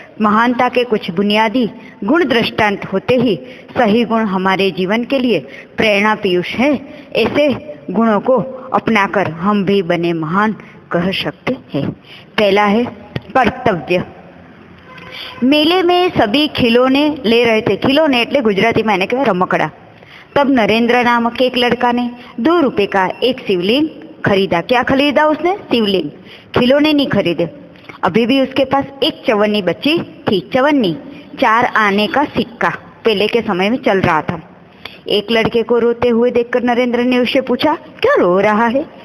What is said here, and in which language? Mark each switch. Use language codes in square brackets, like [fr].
[hi] महानता के कुछ बुनियादी गुण दृष्टांत होते ही सही गुण हमारे जीवन के लिए प्रेरणा पीयूष है. ऐसे गुणों को अपनाकर हम भी बने महान कह सकते हैं. पहला है कर्तव्य. मेले में सभी खिलौने ले रहे थे. [gu] खिलौने એટલે ગુજરાતીમાં એને કહેવાય રમકડા. [hi] तब नरेंद्र नामक एक लड़का ने 2 रुपए का एक शिवलिंग खरीदा. क्या खरीदा उसने? शिवलिंग. खिलौने नहीं खरीदे. अभी भी उसके पास एक चवन्नी बची थी. चवन्नी 4 आने का सिक्का पहले के समय में चल रहा था. एक लड़के को रोते हुए देखकर नरेंद्र ने उससे पूछा, क्या रो रहा है?